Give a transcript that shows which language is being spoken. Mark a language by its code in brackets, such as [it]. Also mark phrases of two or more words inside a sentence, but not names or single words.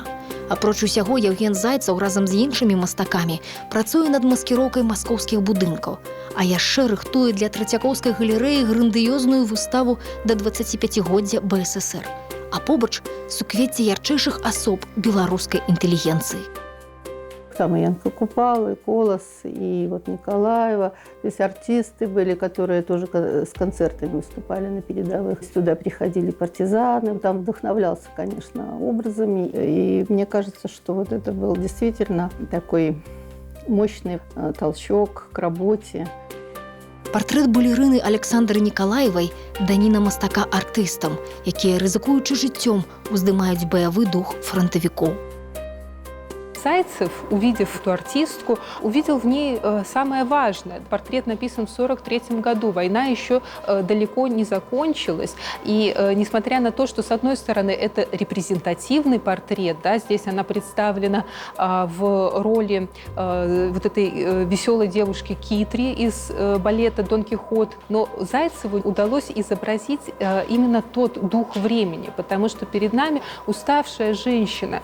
[be] Апроч усяго, Яўген Зайцаў разам з іншымі мастакамі працуе над маскіроўкай маскоўскіх будынкаў, а яшчэ рыхтуе для Трацякоўскай галерэі грандыёзную выставу да 25-годдзя БССР, а побач суквецце ярчэйшых асоб беларускай інтэлігенцыі. [ru] Там и Янка Купала, и Колос, и вот Николаева. То есть артисты были, которые тоже с концертами выступали на передовых. Сюда приходили партизаны. Там вдохновлялся, конечно, образами. И мне кажется, что вот это был действительно такой мощный толчок к работе. [be] Партрэт балерыны Александры Николаевай даніна мастака артыстам, якія, рызыкуючы жыццём, уздымаюць баявы дух фронтавікоў. [ru] Зайцев, увидев эту артистку, увидел в ней самое важное. Портрет написан в 1943 году. Война еще далеко не закончилась. И несмотря на то, что, с одной стороны, это репрезентативный портрет, да, здесь она представлена в роли вот этой веселой девушки Китри из балета «Дон Кихот», но Зайцеву удалось изобразить именно тот дух времени, потому что перед нами уставшая женщина.